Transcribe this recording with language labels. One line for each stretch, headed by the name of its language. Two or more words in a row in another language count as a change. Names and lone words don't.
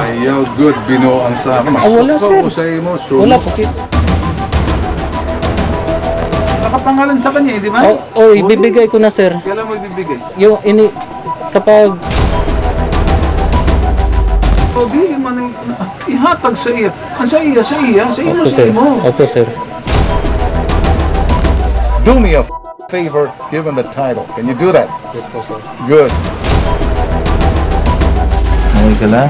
Hiligaynon: Ayaw, good. Binuang sa akin. Wala, sir. Sa imo.
Filipino: Wala po. Nakapangalan sa kanya, di ba? Ibibigay ko na, sir. Kailan mo ibibigay? Kapag... O di,
Hiligaynon: ihatag sa iya. Sa iya. Sa imo,
Filipino: Opo,
Hiligaynon: sa sir. imo.
Filipino: Opo, sir.
English: Do me a favor, given the title. Can you do that? Yes po, sir.
Filipino: Good. Okay ka lang?